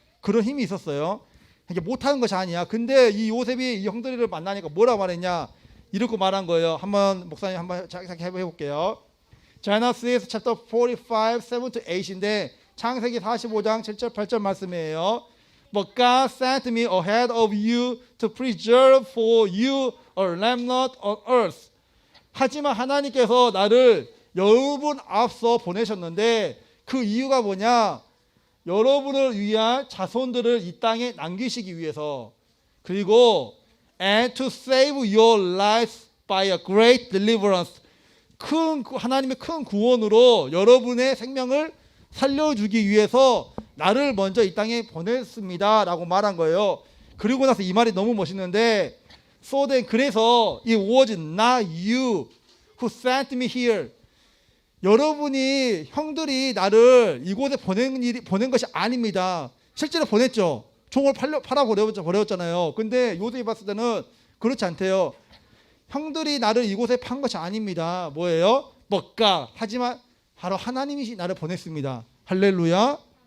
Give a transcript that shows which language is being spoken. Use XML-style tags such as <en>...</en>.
<ko>그런 힘이 있었어요. 이게 못하는 것이 아니야. 근데 이 요셉이 이 형들을 만나니까 뭐라고 말했냐? 이렇게 말한 거예요. 한번 목사님 한번 해볼게요.</ko> <en>Genesis chapter 45, 7 to 8</en> <ko>인데 창세기 45장 7절 8절 말씀이에요.</ko> <en>But God sent me ahead of you to preserve for you a remnant on earth.</en> <ko>하지만 하나님께서 나를 여러분 앞서 보내셨는데 그 이유가 뭐냐? 여러분을 위한 자손들을 이 땅에 남기시기 위해서, 그리고</ko> <en>and to save your lives by a great deliverance,</en> <ko>하나님의 큰 구원으로 여러분의 생명을 살려주기 위해서 나를 먼저 이 땅에 보냈습니다 라고 말한 거예요. 그리고 나서 이 말이 너무 멋있는데,</ko> <en>so then,</en> <ko>그래서</ko> <en>it was not you who sent me here.</en> <ko>여러분이, 형들이 나를 이곳에 보낸 것이 아닙니다. 실제로 보냈죠. 종을 팔아 버렸잖아요. 근데 요셉이 봤을 때는 그렇지 않대요. 형들이 나를 이곳에 판 것이 아닙니다. 뭐예요? 하지만 바로 하나님이 나를 보냈습니다. 할렐루야.</ko>